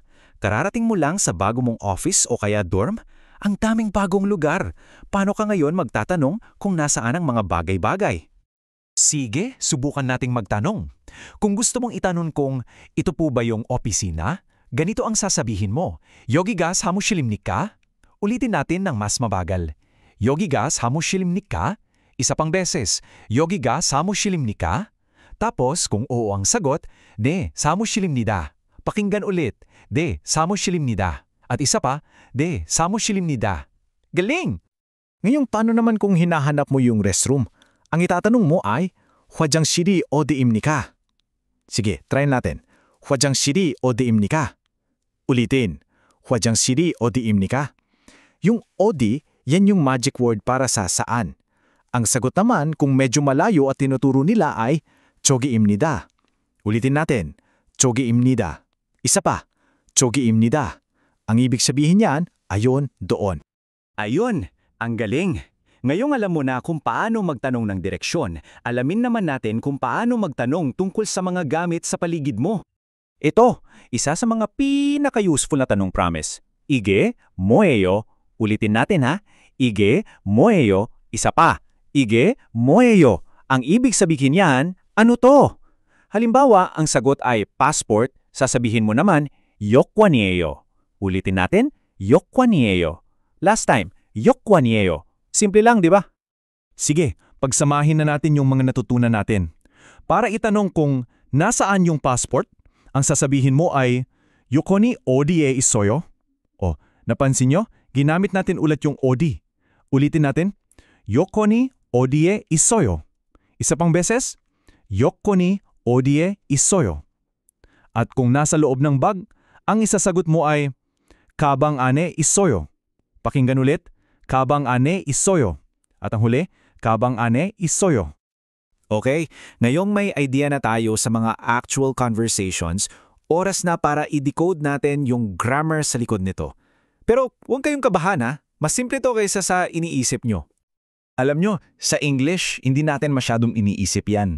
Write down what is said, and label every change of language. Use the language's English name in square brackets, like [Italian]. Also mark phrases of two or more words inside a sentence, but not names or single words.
[Filipino] Kararating mo lang sa bago mong office o kaya dorm. Ang daming bagong lugar. Paano ka ngayon magtatanong kung nasaan ang mga bagay-bagay? Sige, subukan nating magtanong. Kung gusto mong itanong kung ito po ba yung opisina, ganito ang sasabihin mo. [Korean] 여기가 사무실입니까? [Filipino] Ulitin natin ng mas mabagal. [Korean] 여기가 사무실입니까? [Filipino] Isa pang beses. [Korean] 여기가 사무실입니까? [Filipino] Tapos kung oo ang sagot, [Korean] 네, 사무실입니다. [Filipino] Pakinggan ulit. [Korean] 네, 사무실입니다. [Filipino] At isa pa, [Korean] 네, 사무실입니다. [Filipino] Galing! Ngayong paano naman kung hinahanap mo yung restroom? Ang itatanong mo ay, [Korean] 화장실이 어디입니까? [Filipino] Sige, try natin. [Korean] 화장실이 어디입니까? Ulitin. 화장실이 어디입니까? [Filipino] Yung 어디, yan yung magic word para sa saan. Ang sagot naman kung medyo malayo at tinuturo nila ay 저기입니다. Ulitin natin. 저기입니다. Isa pa. [Korean] 저기입니다. [Filipino] Ang ibig sabihin niyan, ayon, doon. Ayun, ang galing! Ngayong alam mo na kung paano magtanong ng direksyon, alamin naman natin kung paano magtanong tungkol sa mga gamit sa paligid mo. Ito, isa sa mga pinaka-useful na tanong promise. [Korean] 이게 뭐예요? [Filipino] Ulitin natin ha. [Korean] 이게 뭐예요? [Filipino] Isa pa. [Korean] 이게 뭐예요? [Filipino] Ang ibig sabihin niyan, ano to? Halimbawa, ang sagot ay passport, sasabihin mo naman, 여권이에요. Ulitin natin, 여권이에요. Last time, 여권이에요. Simple lang, di ba? Sige, pagsamahin na natin yung mga natutunan natin. Para itanong kung nasaan yung passport, ang sasabihin mo ay, [Korean] 여권이 어디에 있어요? [Filipino] O, napansin nyo? Ginamit natin ulit yung 어디. Ulitin natin, [Korean] 여권이 어디에 있어요. [Filipino] Isa pang beses, [Korean] 여권이 어디에 있어요. [Filipino] At kung nasa loob ng bag, ang isasagot mo ay, [Korean] 가방 안에 있어요. [Filipino] Pakinggan ulit, [Korean] 가방 안에 있어요. [Filipino] At ang huli, [Korean] 가방 안에 있어요. [Filipino] Okay, ngayong may idea na tayo sa mga [English] actual conversations, [Filipino] oras na para i-decode natin yung grammar sa likod nito. Pero huwag kayong kabahan ha, mas simple to kaysa sa iniisip nyo. Alam nyo, sa English, hindi natin masyadong iniisip yan.